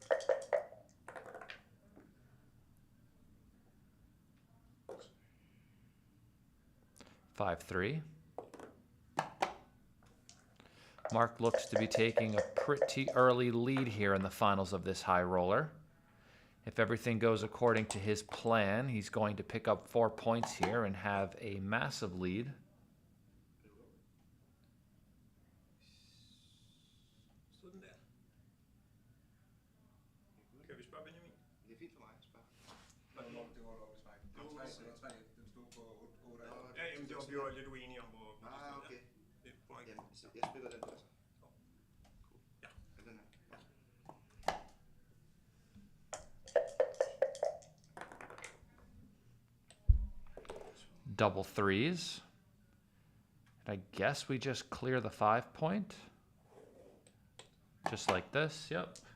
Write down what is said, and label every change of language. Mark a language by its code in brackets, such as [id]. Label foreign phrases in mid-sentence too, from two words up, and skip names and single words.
[en] Five, 3. Mark looks to be taking a pretty early lead here in the finals of this high roller. If everything goes according to his plan, he's going to pick up 4 points here and have a massive lead. [da] Sådan der. Kan vi spørge Benjamin? Det er fint for mig at spørge. Det var Det var 3. Den stod på 8. Ja, jamen det var, vi var lidt uenige om, hvor det stod okay. der. Det point. Jamen, jeg spiller den altså. Ja. Den her. Ja. [en] Double 3s. And I guess we just clear the 5-point. Just like this, yep.